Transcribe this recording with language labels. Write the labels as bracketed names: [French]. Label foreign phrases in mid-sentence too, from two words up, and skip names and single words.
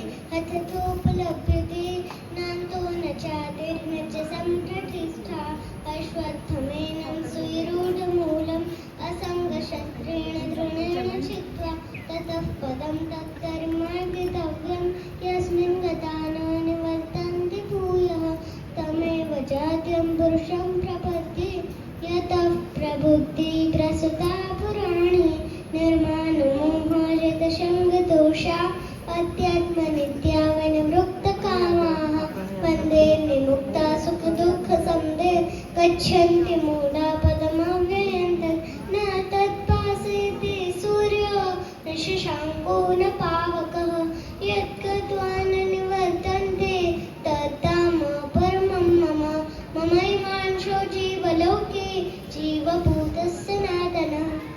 [Sanskrit] હઠતોપલભ્યતે નાન્તો ન ચાતિર્ન ચ સંપ્રતિષ્ઠા અશ્વત્થમેनं સુવિરૂઢમૂલम् અસંગશસ્ત્રેણ દૃઢેણ છિત્વા તતઃ પદં તત્કર્મવિદવ્યં યસ્મિन् ગતા ન નિવર્તન્તિ ભૂયઃ તમેવ જાત્યં પુરુષં પ્રપદ્યે યતઃ પ્રબુદ્ધિ પ્રસુતા પુરાણી निर्माणमोहाजितसङ्गदोषा अध्यात्मनित्या विनिवृत्तकामाः वन्दे विमुक्ता सुखदुःखसमुदे गच्छन्ति मूढा पदमव्ययं तत् न तत्पासेति सूर्यो न शशाङ्को न पावकः यद्गत्वा न निवर्तन्ते तद्धाम परमं मम ममैवांशो जीवलोके जीवभूतः सनातनः